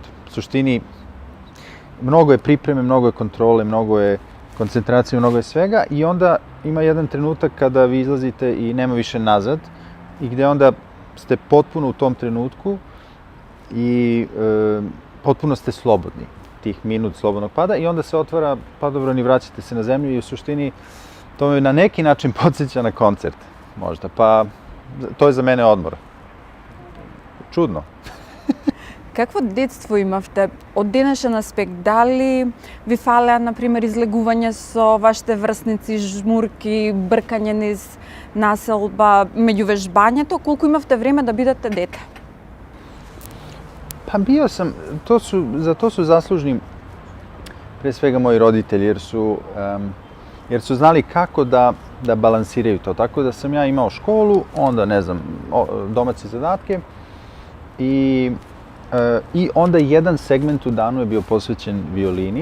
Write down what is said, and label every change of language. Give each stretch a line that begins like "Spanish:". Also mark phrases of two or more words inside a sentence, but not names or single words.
Serbian: U suštini, mnogo je pripreme, mnogo je kontrole, mnogo je koncentracije, mnogo je svega i onda ima jedan trenutak kada vi izlazite i nema više nazad i gde onda ste potpuno u tom trenutku i potpuno ste slobodni, tih minut slobodnog pada i onda se otvara padobran i vraćate se na zemlju i u suštini to me na neki način podsjeća na koncert, možda, pa to je za mene odmor. Čudno.
Macedonian: Какво детство имавте? Од денешен аспект, дали ви фалеа, например, излегување со вашите врсници, жмурки, бркање низ населба, меѓу вежбањето, колку имавте време да бидете дете?
Serbian: Pa bio sam, za to su zaslužni pre svega moji roditelji, jer su znali kako da balansiraju to. Tako da sam ja imao školu, onda, ne znam, domaće zadatke i onda jedan segment u danu je bio posvećen violini.